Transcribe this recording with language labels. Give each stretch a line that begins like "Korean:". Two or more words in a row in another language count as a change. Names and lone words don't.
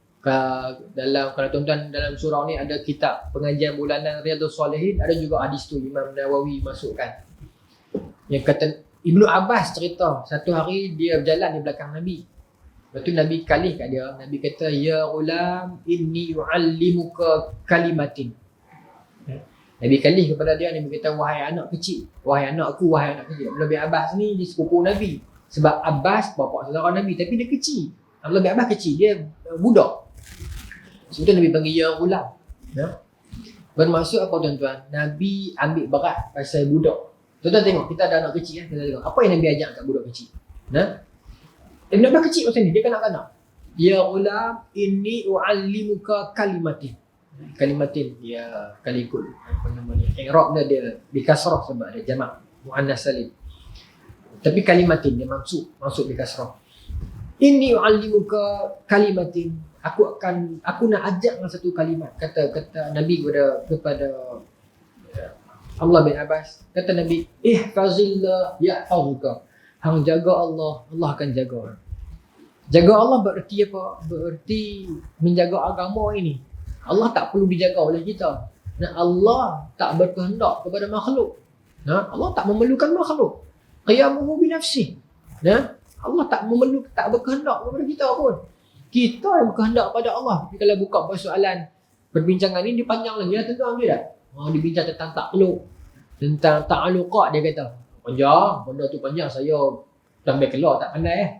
Malay: Dalam, kalau tuan-tuan dalam surau ni ada kitab pengajian bulanan Riyadhus Salihin, ada juga hadis tu Imam Nawawi masukkan. Yang kata Ibnu Abbas cerita, satu hari dia berjalan di belakang Nabi. Lepas tu Nabi kalih kat dia, Nabi kata,
Arabic: "يا غلام, إني أعلمك كلمات."
Malay: Nabi kalih kepada dia, Nabi kata, "Wahai anak kecil, wahai anakku, wahai anak kecil." Abdullah bin Abbas ni dia sepupu Nabi. Sebab Abbas bapa saudara Nabi, tapi dia kecil. Abdullah bin Abbas kecil, dia budak. Sebab tu Nabi panggil
Arabic: يا غلام.
Malay: Ya. Bermaksud apa tuan-tuan? Nabi ambil berat pasal budak. Tuan-tuan tengok, kita ada anak kecil, kita tengok apa yang Nabi ajak kat budak kecil. Nah, Ibn Abbas kecil macam ni, dia kanak-kanak.
Arabic: يا غلام، إني أعلمك كلمات.
Malay: Kalimatin, dia kalikul. Apa nama ni? I'rab dia dikasrah sebab ada jamak muannas salim. Tapi kalimatin dia masuk dikasrah.
Arabic: إني أعلمك كلمات.
Malay: Aku nak ajak dengan satu kalimat. Kata Nabi kepada Abdullah bin Abbas, kata Nabi,
Arabic: احفظ الله يحفظك.
Malay: Hang jaga Allah, Allah akan jaga. Jaga Allah bererti apa? Bererti menjaga agama ini. Allah tak perlu dijaga oleh kita. Nah, Allah tak berkehendak kepada makhluk. Nah, Allah tak memerlukan makhluk.
Arabic: قيامه بنفسه.
Malay: Nah, Allah tak berkehendak kepada kita pun. Kita yang berkehendak pada Allah. Jadi kalau buka persoalan perbincangan ini dia panjang lagi. Ya, tentang dia dah. Dia bincang tentang takluk, tentang ta'aluqat, dia kata. Panjang, benda tu panjang, saya sampai keluar tak pandai.